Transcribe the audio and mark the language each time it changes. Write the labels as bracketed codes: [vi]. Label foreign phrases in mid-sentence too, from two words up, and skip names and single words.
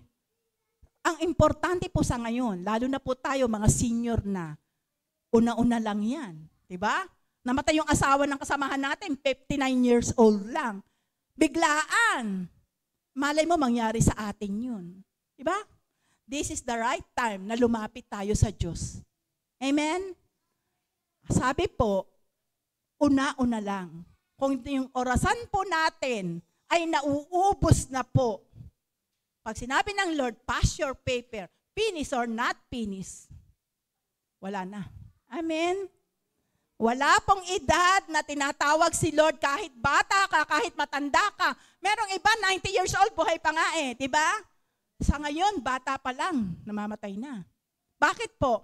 [tl] Ang importante po sa ngayon, lalo na po tayo mga senior na, una-una lang yan. Diba? Namatay yung asawa ng kasamahan natin, 59 [en] years old [tl] lang. Biglaan. Malay mo mangyari sa atin yun. Diba? [en] This is the right time [tl] na lumapit tayo sa Diyos. Amen? Sabi po, una-una lang. Kung yung orasan po natin ay nauubos na po, pag sinabi ng Lord, [en] pass your paper, finish or not finish, [tl] wala na. Amen? Wala pong edad na tinatawag si Lord kahit bata ka, kahit matanda ka. Merong iba, 90 [en] years old, [tl] buhay pa nga diba? Sa ngayon, bata pa lang, namamatay na. Bakit po?